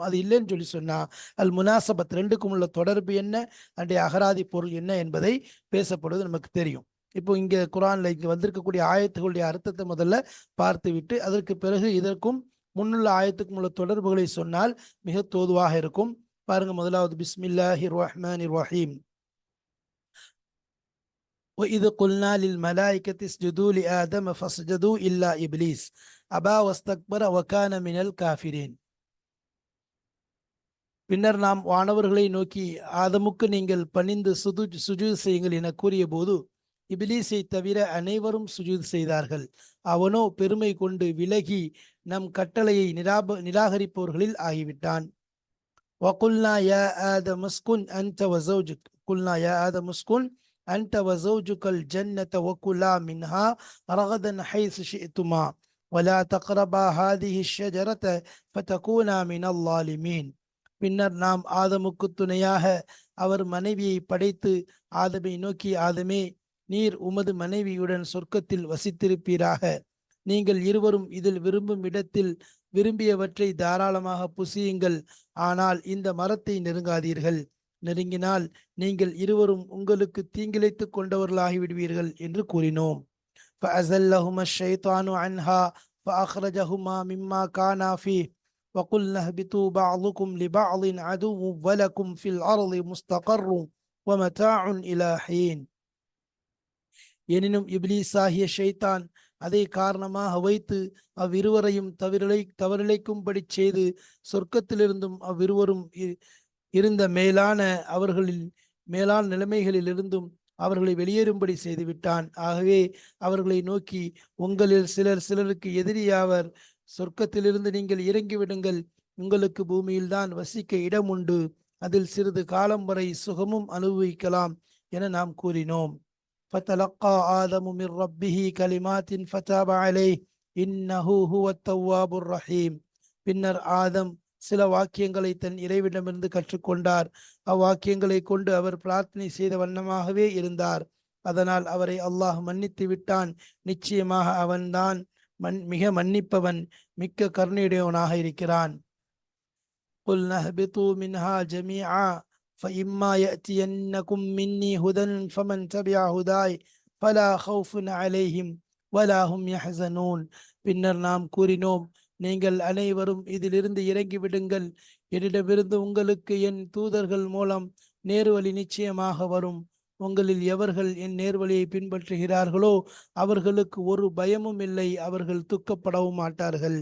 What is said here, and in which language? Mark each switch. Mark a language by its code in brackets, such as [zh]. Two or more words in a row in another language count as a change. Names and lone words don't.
[ta] அது இல்லைன்னு சொல்லி சொன்னா அல் முனாசபத், ரெண்டுக்கும் உள்ள தொடர்பு என்ன, அன்றைய அகராதி பொருள் என்ன என்பதை பேசப்படுவது நமக்கு தெரியும். இப்போ இங்க குரான்ல இங்க வந்திருக்கக்கூடிய ஆயத்துகளுடைய அர்த்தத்தை முதல்ல பார்த்து விட்டு அதற்கு பிறகு இதற்கும் முன்னுள்ள ஆயத்துக்கும் உள்ள தொடர்புகளை சொன்னால் மிக தோதுவாக இருக்கும். பாருங்க, முதலாவது [ar] بسم الله الرحمن الرحيم. وَإِذْ قُلْنَا لِلْمَلَائِكَةِ اسْجُدُوا لِآدَمَ فَسَجَدُوا إِلَّا إِبْلِيسَ أَبَى وَاسْتَكْبَرَ وَكَانَ مِنَ الْكَافِرِينَ. [ta] பின்னர் நாம் வானவர்களை நோக்கி, ஆதமுக்கு நீங்கள் பணிந்து சுஜூத் செய்யுங்கள் என கூறிய போது இபிலீஸை தவிர அனைவரும் சுஜூத் செய்தார்கள். அவனோ பெருமை கொண்டு விலகி நம் கட்டளையை நிராகரிப்பவர்களில் ஆகிவிட்டான். [ar] وَقُلْنَا يَا آدَمُ اسْكُنْ أَنْتَ وَزَوْجُكَ قُلْنَا يَا آدَمُ اسْكُنْ أنت وزوجك الجنة وكلا منها رغدا حيث شئتما ولا تقربا هذه الشجرة فتكونا من الظالمين. [ta] பின்னர் நாம் ஆதமுக்கு துணையாக அவர் மனைவியை படைத்து ஆதமை நோக்கி, ஆதமே, நீர் உமது மனைவியுடன் சொர்க்கத்தில் வசித்திருப்பீராக. நீங்கள் இருவரும் இதில் விரும்பும் இடத்தில் விரும்பியவற்றை தாராளமாக புசியுங்கள். ஆனால் இந்த மரத்தை நெருங்காதீர்கள். நெருங்கினால் நீங்கள் இருவரும் உங்களுக்கு தீங்கிழைத்துக் கொண்டவர்களாகிவிடுவீர்கள் என்று கூறினோம். [ar] فَأَزَلَّهُمَا الشَّيْطَانُ عَنْهَا فَأَخْرَجَهُمَا مِمَّا كَانَا فِيهِ وَقُلْنَا اهْبِطُوا بَعْضُكُمْ لِبَعْضٍ عَدُوٌّ وَلَكُمْ فِي الْأَرْضِ مُسْتَقَرٌّ وَمَتَاعٌ إِلَى حِينٍ. [ta] எனினும் இப்லீஸாகிய ஷைத்தான் அதை காரணமாக வைத்து அவ்விருவரையும் தவறிழைக்கும்படி செய்து சொர்க்கத்திலிருந்தும் அவ்விருவரும் இருந்த மேலான நிலைமைகளிலிருந்தும் அவர்களை வெளியேறும்படி செய்து விட்டான். ஆகவே அவர்களை நோக்கி, உங்களில் சிலருக்கு எதிரியாவர், சொர்க்கத்திலிருந்து நீங்கள் இறங்கிவிடுங்கள், உங்களுக்கு பூமியில்தான் வசிக்க இடம் உண்டு, அதில் சிறிது காலம் வரை சுகமும் அனுபவிக்கலாம் என நாம் கூறினோம். [ar] فتلقى آدم من ربه كلمات فتاب عليه إنه هو التواب الرحيم. [ta] பின்னர் ஆதம் சில வாக்கியங்களை தன் இறைவிடமிருந்து கற்றுக்கொண்டார். அவ்வாக்கியங்களை கொண்டு அவர் பிரார்த்தனை செய்த வண்ணமாகவே இருந்தார். அதனால் அவரை அல்லாஹ் மன்னித்து விட்டான். நிச்சயமாக அவன்தான் மிக மன்னிப்பவன், மிக்க கருணையுடையவனாக இருக்கிறான். [ar] قُلْنَا اهْبِطُوا مِنْهَا جَمِيعًا فَإِمَّا يَأْتِيَنَّكُم مِّنِّي هُدًى فَمَنْ تَبِعَ هُدَايَ فَلَا خَوْفٌ عَلَيْهِمْ وَلَا هُمْ يَحْزَنُونَ. [ta] பின்னர் நாம் கூறினோம், நீங்கள் அனைவரும் இதிலிருந்து இறங்கிவிடுங்கள். என்னிடமிருந்து உங்களுக்கு என் தூதர்கள் மூலம் நேர்வழி நிச்சயமாக வரும். உங்களில் எவர்கள் என் நேர்வழியை பின்பற்றுகிறார்களோ அவர்களுக்கு ஒரு பயமும் இல்லை, அவர்கள் துக்கப்படவும் மாட்டார்கள்.